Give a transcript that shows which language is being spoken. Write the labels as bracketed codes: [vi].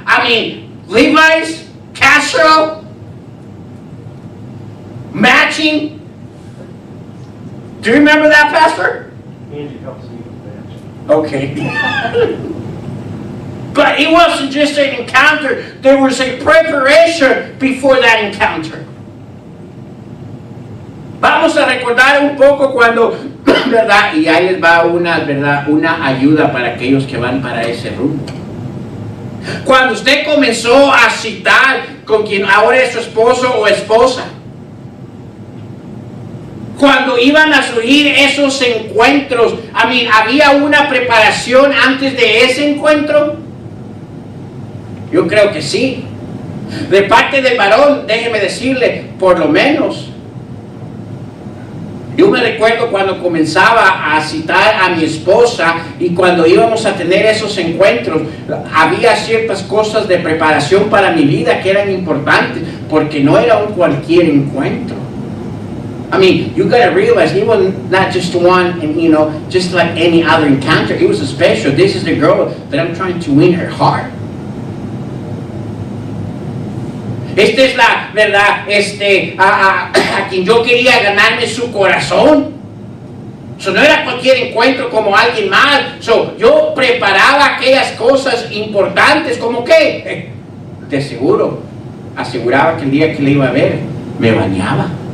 [en] I mean, Levi's, Castro, matching. Do you remember that, Pastor? Angie helps me with that. Okay. But it wasn't just an encounter. There was a preparation before that encounter. [es] Vamos a recordar un poco cuando, ¿verdad? Y ahí les va una, ¿verdad?, una ayuda para aquellos que van para ese rumbo. Cuando usted comenzó a citar con quien ahora es su esposo o esposa, cuando iban a surgir esos encuentros, ¿había una preparación antes de ese encuentro? Yo creo que sí. De parte del varón, déjeme decirle, por lo menos. Yo me recuerdo cuando comenzaba a citar a mi esposa y cuando íbamos a tener esos encuentros, había ciertas cosas de preparación para mi vida que eran importantes, porque no era un cualquier encuentro. [en] I mean, you gotta realize he was not just one, and you know, just like any other encounter. It was a special. This is the girl that I'm trying to win her heart. [es] Esta es la verdad, a quien yo quería ganarme su corazón. So, no era cualquier encuentro como alguien más. So, yo preparaba aquellas cosas importantes, como que, de seguro, aseguraba que el día que le iba a ver, me bañaba.